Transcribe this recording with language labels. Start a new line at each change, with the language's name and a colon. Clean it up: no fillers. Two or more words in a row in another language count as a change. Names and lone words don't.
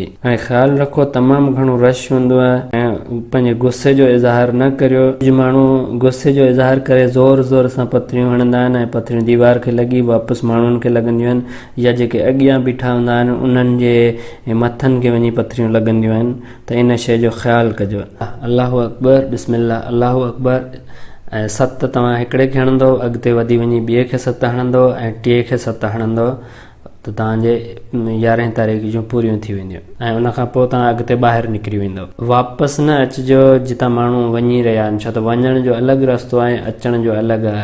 Sindhi: ऐं ख़्यालु रखो तमामु घणो रश हूंदो आहे ऐं पंहिंजे गुस्से जो इज़हार न करियो। कुझु माण्हू गुस्से जो इज़हार करे ज़ोर ज़ोर सां पथरियूं हणंदा आहिनि ऐं पथरियूं दीवार खे लॻी वापसि माण्हुनि खे लॻंदियूं आहिनि, या जेके अॻियां बीठा हूंदा आहिनि उन्हनि जे मथनि खे वञी पथरियूं लॻंदियूं आहिनि। त इन शइ जो ख़्यालु कजो।
Arabic: الله أكبر، بسم الله الله أكبر,
Sindhi: ऐं 7 तव्हां हिकिड़े खे हणंदो, अॻिते वधी वञी ॿिए खे 7 हणंदो ऐं टे खे 7 हणंदो, त तव्हांजे 11 तारीख़ जूं पूरियूं थी वेंदियूं ऐं उनखां पोइ तव्हां अॻिते ॿाहिरि निकिरी वेंदो। वापसि न अचिजो जितां माण्हू वञी रहिया आहिनि, छो त वञण जो अलॻि रस्तो आहे, अचण जो अलॻि आहे।